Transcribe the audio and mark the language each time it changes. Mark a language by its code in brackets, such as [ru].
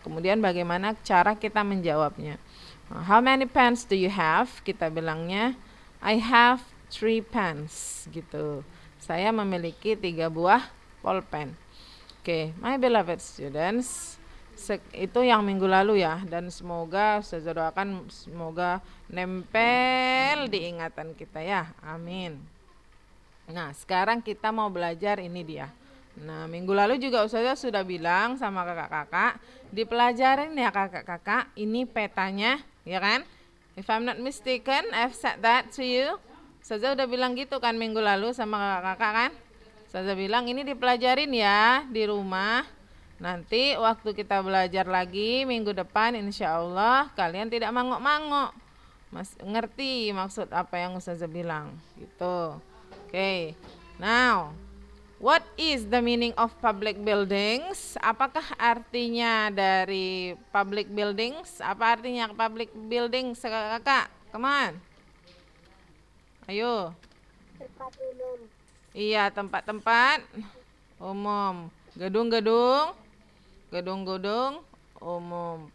[id] Kemudian bagaimana cara kita menjawabnya. [en] How many pens do you have? [id] Kita bilangnya, [en] I have 3 pens. [id] Gitu. Saya memiliki 3 buah pulpen. Oke, [en] my beloved students, [id] itu yang minggu lalu ya, dan semoga saya doakan semoga nempel di ingatan kita ya. Amin. Nah, sekarang kita mau belajar ini dia. Nah, minggu lalu juga Ustazah sudah bilang sama kakak-kakak, dipelajarin ya kakak-kakak, ini petanya, ya kan? [en] If I'm not mistaken, I've said that to you. [id] Ustazah udah bilang gitu kan minggu lalu sama kakak-kakak kan? Ustazah bilang ini dipelajarin ya di rumah. Nanti waktu kita belajar lagi minggu depan, insya Allah kalian tidak mangok-mangok. Ngerti maksud apa yang Ustazah bilang gitu. [en] Okay, now what is the meaning of public buildings? [id] Apakah artinya dari public buildings? Apa artinya public buildings, kakak? [en] Come on. [id] Ayo. Tempat umum. Iya, tempat-tempat umum. Gedung-gedung umum.